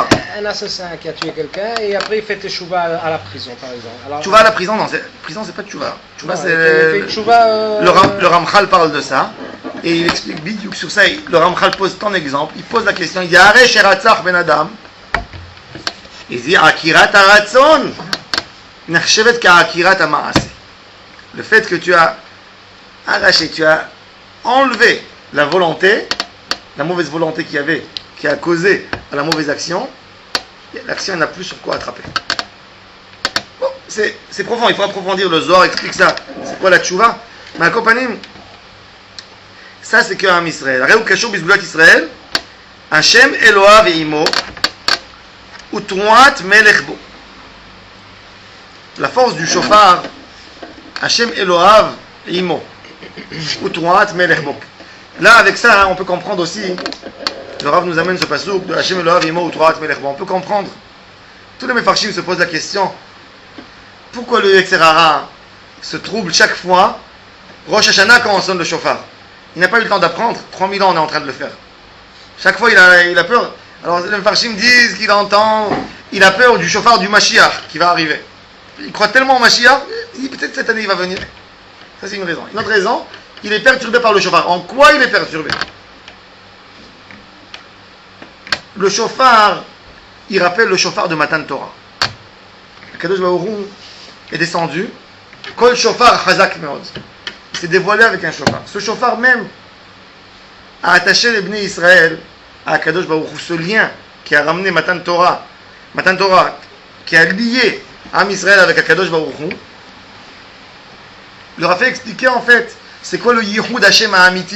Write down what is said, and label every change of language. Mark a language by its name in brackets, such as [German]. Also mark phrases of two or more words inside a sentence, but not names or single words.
[French] Un assassin qui a tué quelqu'un et après il fait teshuva à la prison, par exemple. Alors, Tchouva à la prison, non, prison c'est pas Tchouva. Tchouva non, c'est. Il fait tchouva, le Ramchal parle de ça et il explique bidiouk sur ça. Le Ramchal pose ton exemple. Il pose la question. [Hebrew] Il dit הרי שרצח בן אדם. Il dit עקירת הרצון נחשבת כעקירת המעשה. [French] Le fait que tu as arraché, tu as enlevé la volonté, la mauvaise volonté qu'il y avait, qui a causé à la mauvaise action, l'action n'a plus sur quoi attraper. Bon, c'est profond, il faut approfondir. Le Zohar explique ça. C'est quoi la tchouva? Mais accompagnez, ça c'est que [Hebrew] עם ישראל. הוא קשור בסגולת ישראל, ה' אלהיו עמו, ותרועת מלך בו. La force du shofar, ה' אלהיו עמו, ותרועת מלך בו. [French] Là, avec ça, on peut comprendre aussi. Le Rav nous amène ce passouk de [Hebrew] ה' אלהיו עמו, ותרועת מלך בו. [French] On peut comprendre. Tous les Mefarshim se posent la question. Pourquoi le [Hebrew] יצר הרע [French] se trouble chaque fois Rosh Hashanah quand on sonne le shofar? Il n'a pas eu le temps d'apprendre. 3000 ans on est en train de le faire. Chaque fois il a peur. Alors les Mefarshim disent qu'il entend, il a peur du shofar du Mashiach qui va arriver. Il croit tellement au Mashiach, il dit peut-être cette année il va venir. Ça c'est une raison. Une autre raison, il est perturbé par le shofar. En quoi il est perturbé? Le shofar, il rappelle le shofar de Matan Torah. Kadosh Baruch Hu est descendu. [Hebrew] קול שופר חזק מאד. [French] Il s'est dévoilé avec un shofar. Ce shofar même a attaché les Bnei Israël à Kadosh Baruch Hu. Ce lien qui a ramené Matan Torah, qui a lié [Hebrew] עם ישראל [French] avec Kadosh Baruch Hu, leur a fait expliquer en fait c'est quoi le [Hebrew] ייחוד השם האמיתי.